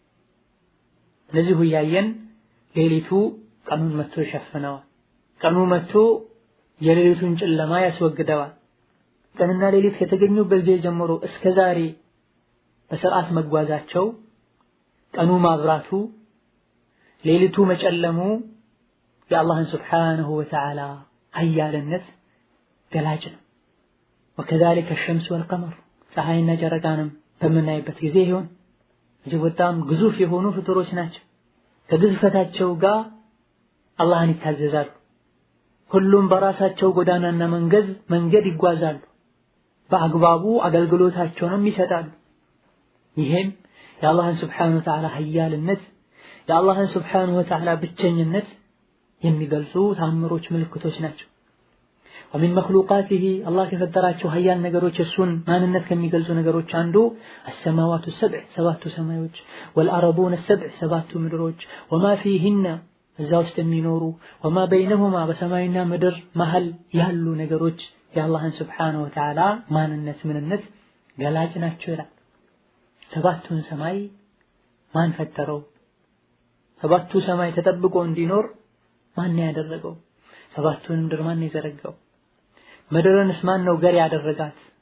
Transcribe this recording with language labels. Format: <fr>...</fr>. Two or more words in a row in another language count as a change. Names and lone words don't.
<am>ለዚሁ እያየን ሌሊቱ ቀኑን መጥቶ ይሸፍነዋል፣ ቀኑ መጥቶ የሌሊቱን ጨለማ ያስወግደዋል። ቀንና ሌሊት ከተገኙበት ጊዜ ጀምሮ እስከ ዛሬ በስርዓት መጓዛቸው ቀኑ ማብራቱ ሌሊቱ መጨለሙ የአላህን</am> <ar>سبحانه وتعالى</ar> <am>ኃያልነት ገላጭ ነው።</am> <ar>وكذلك الشمس والقمر</ar> <am>ፀሐይና ጨረቃንም በምናይበት ጊዜ ይሁን እጅግ በጣም ግዙፍ የሆኑ ፍጡሮች ናቸው። ከግዝፈታቸው ጋር አላህን ይታዘዛሉ። ሁሉም በራሳቸው ጎዳናና መንገድ ይጓዛሉ። በአግባቡ አገልግሎታቸውንም ይሰጣሉ። ይሄም የአላህን</am> <ar>سبحانه وتعالى</ar> <am>ኃያልነት የአላህን</am> <ar>سبحانه وتعالى</ar> <am>ብቸኝነት የሚገልጹ ተአምሮች ምልክቶች ናቸው።</am> <ar>ومن مخلوقاته الله</ar> <am>ከፈጠራቸው ኃያል ነገሮች እሱን ማንነት ከሚገልጹ ነገሮች አንዱ</am> <ar>السماوات السبع</ar> <am>ሰባቱ ሰማዮች</am> <ar>والأرضون السبع</ar> <am>ሰባቱ ምድሮች</am> <ar>وما فيهن</ar> <am>እዛ ውስጥ የሚኖሩ</am> <ar>وما بينهما</ar> <am>በሰማይና ምድር መሃል ያሉ ነገሮች የአላህን</am> <ar>سبحانه وتعالى</ar> <am>ማንነት ምንነት ገላጭ ናቸው ይላል። ሰባቱን ሰማይ ማን ፈጠረው? ሰባቱ ሰማይ ተጠብቆ እንዲኖር ማን ያደረገው? ሰባቱን ምድር ማን የዘረጋው? ምድርንስ ማን ነው ገር ያደረጋት?</am>